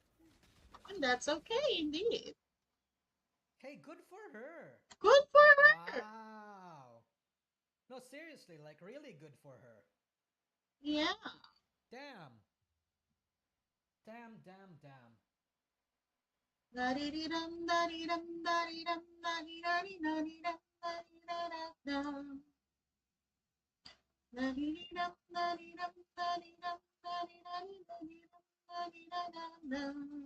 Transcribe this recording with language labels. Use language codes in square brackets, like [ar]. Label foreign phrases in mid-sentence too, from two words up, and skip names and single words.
[en] And that's okay indeed. Hey, good for her. Good for her. Wow. No, seriously, like really good for her. Yeah. Damn. Damn, damn, damn. Da-di-di-dum, da-di-dum, da-di-dum, da-di-da-di-da-di-dum, da-di-da-da-dum. Da-di-di-dum, da-di-dum, da-di-dum, da-di-da-di-da-di-dum, da-di-da-da-dum.